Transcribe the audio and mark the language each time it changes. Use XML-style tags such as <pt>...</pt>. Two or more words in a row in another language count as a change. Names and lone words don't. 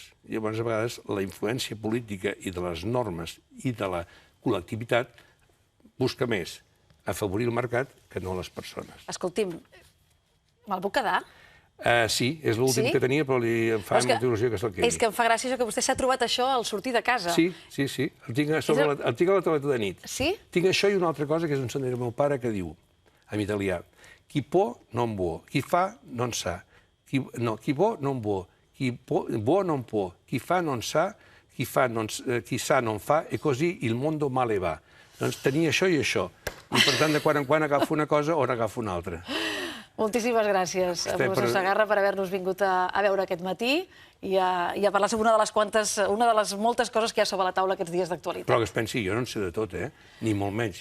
<ca>I llavors a vegades la influència política i de les normes i de la col·lectivitat busca més afavorir el mercat que no les persones. Escolti'm, me'l puc quedar? Sí, és l'últim que tenia, però em fa molta il·lusió que se'l quedi. És que em fa gràcia que vostè s'ha trobat això al sortir de casa. Sí. El tinc a la tauleta de nit. Sí? Tinc això i una altra cosa, que és un sentit del meu pare, que diu, en italià,</ca> <it>qui può non vuò, qui fa non sa. Qui può non vuò, chi vuò non può, chi fa non sa, chi sa non fa, e così il mondo male va.</it> <ca>Doncs tenia això i això. I per tant, de quan en quan agafo una cosa o n'agafo una altra. Moltíssimes gràcies, professor Segarra, per haver-nos vingut a veure aquest matí i a parlar sobre una de les moltes coses que hi ha sobre la taula aquests dies d'actualitat. Però que es pensi, jo no en sé de tot, ni molt menys.</ca>